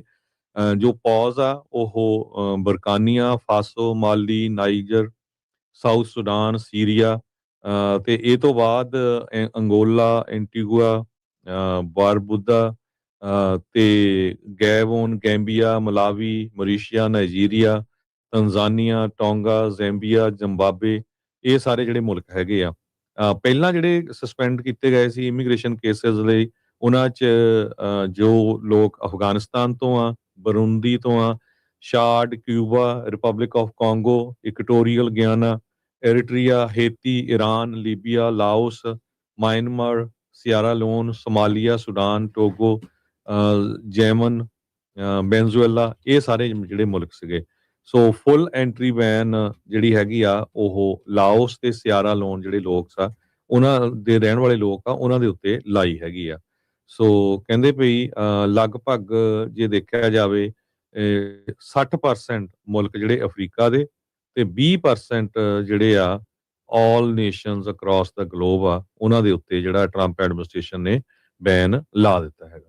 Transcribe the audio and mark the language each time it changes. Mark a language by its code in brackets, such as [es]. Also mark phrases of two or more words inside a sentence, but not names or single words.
[pa] ਜੋ ਪੌਜ਼ ਆ ਉਹ ਬਰਕਾਨੀਆ ਫਾਸੋ, ਮਾਲੀ, ਨਾਈਜਰ, ਸਾਊਥ ਸੁਡਾਨ, ਸੀਰੀਆ, ਤੇ ਇਹ ਤੋਂ ਬਾਅਦ ਅੰਗੋਲਾ, ਐਂਟੀਗੁਆ, ਬਾਰਬੁਦਾ, ਤੇ ਗੈਬੋਨ, ਗੈਂਬੀਆ, ਮਲਾਵੀ, ਮੌਰੀਸ਼ੀਆ, ਨਾਈਜੀਰੀਆ, ਤੰਜ਼ਾਨੀਆ, ਟੋਂਗਾ, ਜ਼ੈਂਬੀਆ, ਜ਼ਿੰਬਾਬਵੇ, ਇਹ ਸਾਰੇ ਜਿਹੜੇ ਮੁਲਕ ਹੈਗੇ ਆ। ਪਹਿਲਾਂ ਜਿਹੜੇ ਸਸਪੈਂਡ ਕੀਤੇ ਗਏ ਸੀ [en] immigration cases [pa] ਲਈ, ਉਹਨਾਂ 'ਚ ਜੋ ਲੋਕ ਅਫਗਾਨਿਸਤਾਨ ਤੋਂ ਆ, ਬਰੂੰਦੀ ਤੋਂ ਆ, ਸ਼ਾਡ, ਕਿਊਬਾ, ਰਿਪਬਲਿਕ ਆਫ ਕਾਂਗੋ, ਇਕਟੋਰੀਅਲ ਗਿਆਨਾ, एरिट्रिया, हेती, ईरान, लीबिया, लाओस, म्यांमार, सियारा लोन, सोमालिया, सुडान, टोगो, जैमन, वेनेजुएला, ਇਹ ਸਾਰੇ ਜਿਹੜੇ ਮੁਲਕ ਸੀਗੇ। ਸੋ [en] full entry ban [pa] ਜਿਹੜੀ ਹੈਗੀ ਆ ਉਹ ਲਾਓਸ ਤੇ ਸਿਆਰਾ ਲੋਨ ਜਿਹੜੇ ਲੋਕ ਆ, ਉਹਨਾਂ ਦੇ ਰਹਿਣ ਵਾਲੇ ਲੋਕ ਆ, ਉਹਨਾਂ ਦੇ ਉੱਤੇ ਲਾਈ ਹੈਗੀ ਆ। ਸੋ ਕਹਿੰਦੇ ਵੀ ਲਗਭਗ ਜੇ ਦੇਖਿਆ ਜਾਵੇ 60% ਮੁਲਕ ਜਿਹੜੇ ਅਫਰੀਕਾ ਦੇ ਤੇ 20% ਜਿਹੜੇ ਆ [en] all nations across the globe [pa] ਆ, ਉਹਨਾਂ ਦੇ ਉੱਤੇ ਜਿਹੜਾ [en] Trump administration [pa] ਨੇ ਬੈਨ ਲਾ ਦਿੱਤਾ ਹੈਗਾ।